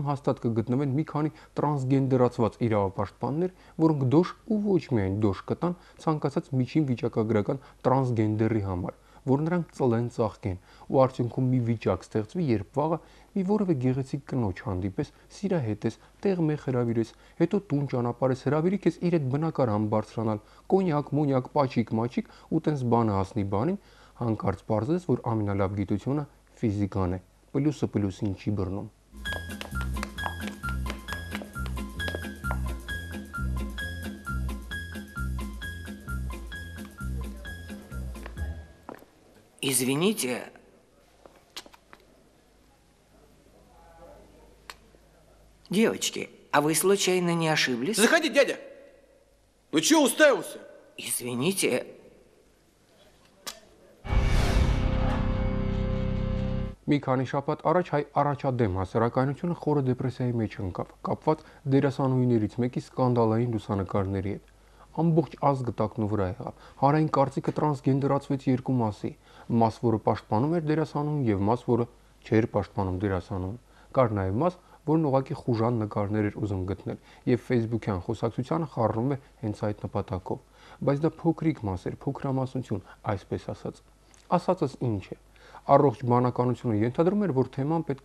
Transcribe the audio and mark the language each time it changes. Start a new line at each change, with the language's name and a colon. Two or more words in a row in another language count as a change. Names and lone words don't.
Armenian: հաստատ կգտնվեն մի քանի տրանսգենդերացված իրավապաշտպաններ, որոնք դոշ ու ոչ միայն դոշ կտան ցանկացած միջին վիճակագրական տրանսգենդերի համար, որ նրանք ծլեն ծաղկեն, ու արդյունքում մի վիճակ ստեղծվի, երբ վաղը մի որևէ գեղեցիկ կնոջ հանդիպես, սիրահետես, տեղ մեխ հրավիրես, հետո տուն ճանապարհես, հրավիրի քեզ իր հետ բնակարան բարձրանալ, կոնյակ, մոնյակ, պաչիկ, մաչիկ ու տենց բանը հասնի բանին, հանկարծ պարզես, որ ամենալավ գիտությունը ֆիզիկան է, պլյուսը պլյուսին չի բռնում։
Russian: Извините, девочки, а вы случайно не ошиблись? Заходи, дядя! Ну чего уставился? Извините.
Armenian: Մի քանի շաբաթ առաջ հայ առաջադեմ հասարակայնությունը խորը դեպրեսիայի մեջ ընկավ, կապված դերասանուհիներից մեկի սկանդալային լուսանկարների հետ։ Ամբողջ ազգը տակնու վրա եղավ։ Հանրային կարծիքը տրանսգենդերացվեց երկու մասի՝ մաս, որը պաշտպանում էր դերասանուհուն, եւ մաս, որը չէր պաշտպանում դերասանուհուն։ Կար նաև մաս, որն ուղղակի խուժան նկարներ էր ուզում գտնել, եւ Facebook-յան խոսակցությանը խառնում է հենց այդ նպատակով։ Բայց դա փոքրիկ մաս էր, փոքրամասնություն, այսպես ասած։ Ասածս ինչ է։ Առողջ բանականությունը ենթադրում էր, որ թեման պետք